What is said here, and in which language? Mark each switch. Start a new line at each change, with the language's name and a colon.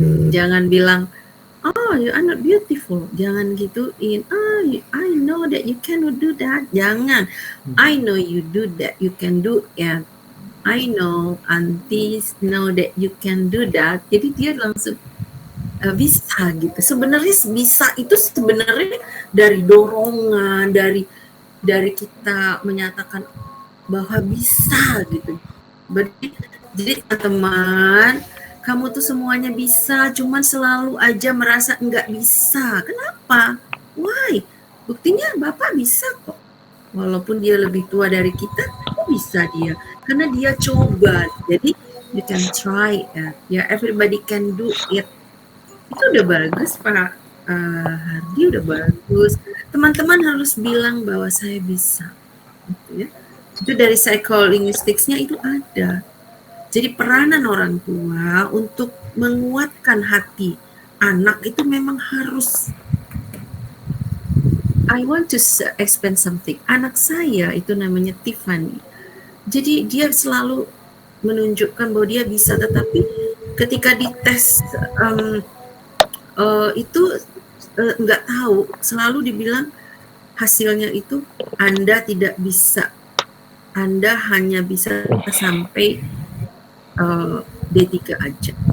Indonesian: Jangan bilang you are not beautiful. Jangan gituin.
English: I know that you cannot do that. Jangan. I know you do that. You can do it. I know aunties know that you can do that.
Indonesian: Jadi dia langsung bisa gitu. Sebenarnya bisa itu sebenarnya dari dorongan, dari kita menyatakan bahwa bisa gitu. Jadi teman, kamu tuh semuanya bisa, cuman selalu aja merasa enggak bisa. Kenapa? Why? Buktinya Bapak bisa kok. Walaupun dia lebih tua dari kita, kok bisa dia? Karena dia coba.
English: Jadi you can try it. Ya, everybody can do it. Itu udah bagus Pak
Indonesian: Hardi udah bagus. Teman-teman harus bilang bahwa saya bisa. Gitu ya. Itu dari psycholinguistics-nya itu ada. Jadi peranan orang tua untuk menguatkan hati anak itu memang harus.
English: I want to explain something.
Indonesian: Anak saya itu namanya Tiffany. Jadi dia selalu menunjukkan bahwa dia bisa, tetapi ketika dites itu nggak tahu, selalu dibilang hasilnya itu Anda tidak bisa, Anda hanya bisa sampai D3 aja.